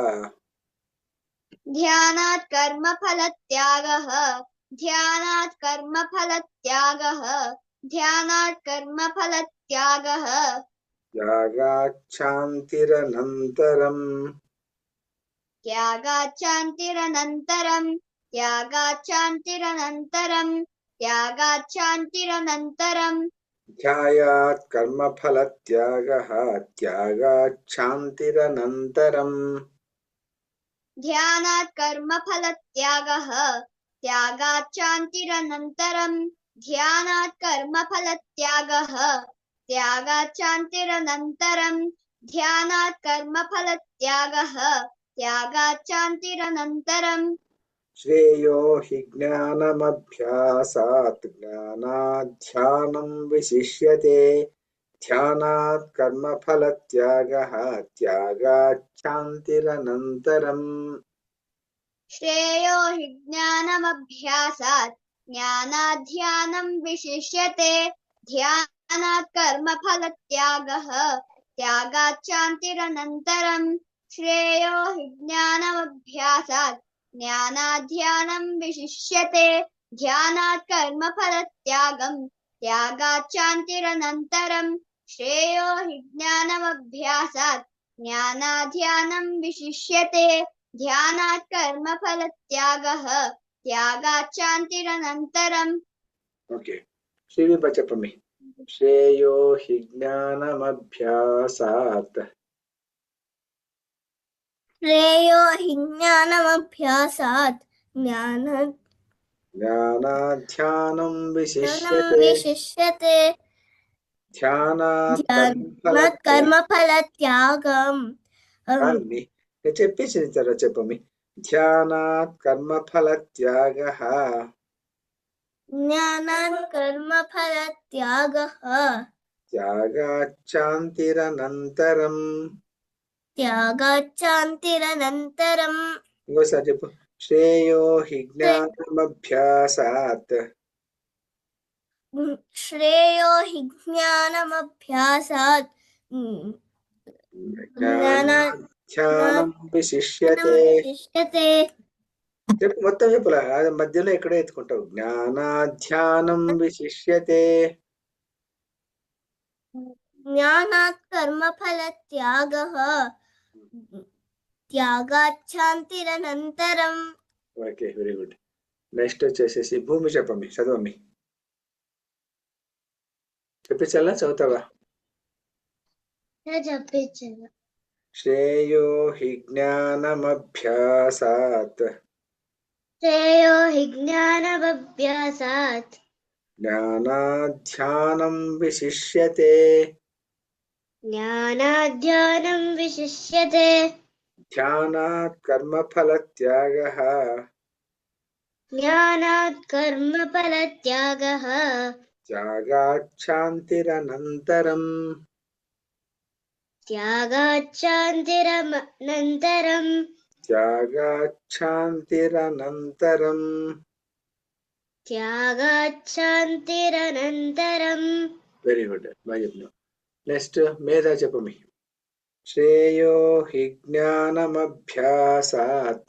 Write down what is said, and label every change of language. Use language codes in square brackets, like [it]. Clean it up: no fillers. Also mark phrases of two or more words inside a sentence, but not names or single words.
[sa] ध्यानात् कर्मफलत्यागः ध्यानात् कर्मफलत्यागः ध्यानात् कर्मफलत्यागः త్యాగాచ్ఛాంతిరనంతరం त्यागाच्छान्तिरनन्तरं त्यागाच्छान्तिरनन्तरं त्यागाच्छान्तिरनन्तरं ధ్యాయాత్ కర్మఫలత్యాగః త్యాగాచ్ఛాంతిరనంతరం ध्यानात् कर्मफलत्यागः त्यागाच्छान्तिरनन्तरं ध्यानात् कर्मफलत्यागः त्यागाच्छान्तिरनन्तरं ध्यानात् कर्मफलत्यागः त्यागाच्छान्तिरनन्तरं శ్రేయో హి జ్ఞానమభ్యాసాత్ జ్ఞానాధ్యానం విశిష్యతే ధ్యానాత్ కర్మఫలత్యాగః త్యాగాచ్ఛాంతిరనంతరం श्रेयो हि ज्ञानमभ्यासात् ज्ञानाध्यानं विशिष्यते ध्यानात् कर्मफलत्यागः त्यागाच्छान्तिरनन्तरं श्रेयो हि ज्ञानमभ्यासात् ज्ञानाध्यानं विशिष्यते ध्यानात् कर्मफलत्यागं त्यागाच्छान्तिरनन्तरं श्रेयो हि ज्ञानमभ्यासात् ज्ञानाध्यानं विशिष्यते ध्यानात् कर्मफलत्यागः त्यागाच्छान्तिरनन्तरम् [te] ఓకే శ్రీవిభ చెప్పమి [sa] శ్రేయో హి జ్ఞానమభ్యాసాత్ श्रेयो हि ज्ञानमभ्यासात् జ్ఞానాధ్యానం విశిష్యతే विशिष्यते ధ్యానాత్ ध्यानात् कर्मफलत्यागं [te] నేను చెప్పేసిన తర్వాత చెప్పమి [sa] ధ్యానాత్ కర్మఫలత్యాగః ज्ञानात् कर्मफलत्यागः త్యాగాచ్ఛాంతిరనంతరం त्यागाच्छान्तिरनन्तरं [te] ఇంకోసారి చెప్పు [sa] శ్రేయో హి జ్ఞానమభ్యాసాత్ श्रेयो हि ज्ञानमभ्यासात् జ్ఞానాధ్యానం విశిష్యతే विशिष्यते [te] చెప్పు మొత్తం చెప్పులా అది మధ్యలో ఎక్కడో ఎత్తుకుంటావు [sa] జ్ఞానాధ్యానం విశిష్యతే ज्ञानात् कर्मफलत्यागः त्यागाच्छान्तिरनन्तरं [en] okay very good next [te] వచ్చేసేసి భూమి చెప్పమి చదవమి చెప్పించాలా చదువుతావా [sa] శ్రేయో హి జ్ఞానమభ్యాసాత్ श्रेयो हि ज्ञानमभ्यासात् జ్ఞానాధ్యానం విశిష్యతే ज्ञानाध्यानं विशिष्यते ధ్యానాత్ కర్మఫలత్యాగః ज्ञानात् कर्मफलत्यागः త్యాగాచ్ఛాంతిరనంతరం त्यागाच्छान्तिरनन्तरं త్యాగాచ్ఛాంతిరనంతరం. త్యాగాచ్ఛాంతిరనంతరం. [en] very good, [te] బాగా చెప్పినావు. నెక్స్ట్ మేధా చెప్పమి. [sa] శ్రేయో హి జ్ఞానమభ్యాసాత్.